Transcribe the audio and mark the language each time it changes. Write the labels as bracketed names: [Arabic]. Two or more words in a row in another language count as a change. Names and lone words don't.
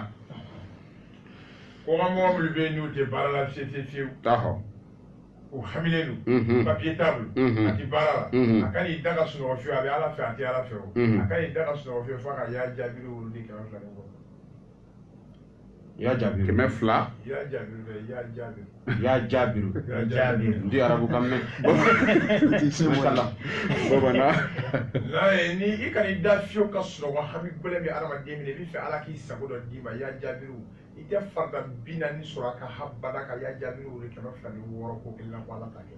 [Bambara] ko ka mɔgɔ minnu bɛ yen n'u tɛ baara la fiyewu u hamilen don papiye t'a bolo a ti baara la a ka n'i da ka sunɔgɔ fiyewu a bɛ ala fɛ a tɛ ala fɛ o a ka n'i da ka sunɔgɔ fiyewu f'a ka y'a jaabiri olu de 200 kɔ [Arabic] يا جابر [Bambara] kɛmɛ fila [Arabic] يا جابر يا جابر [Bambara] ndi arabu kan mɛn mashallah bamanan ni i ka i da fiyewu ka sunɔgɔ hami gbɛlɛn bɛ adamaden minɛ i bɛ fɛ ala k'i sago dɔ d'i ma [Arabic] يا جابر [Bambara] i tɛ farida 40 sɔrɔ a ka habada ka [Arabic] يا جابر [Bambara] de 206 ko kelen na ko ala ta kɛ